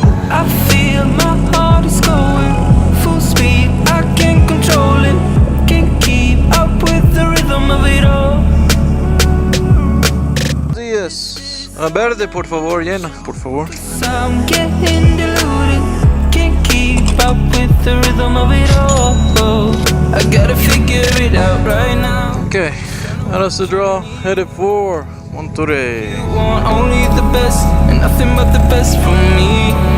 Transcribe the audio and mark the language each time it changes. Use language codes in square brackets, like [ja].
[en] I feel my heart is going full speed. I can't control it. Can't keep up with the rhythm of it all. [es] Días. Verde, por favor, llena, por favor. [en] I'm getting deluded. Can't keep up with the rhythm of it all. I gotta figure it out right now. Okay, out of Cedro, headed for Monterrey. You want only the best and nothing but the best from me.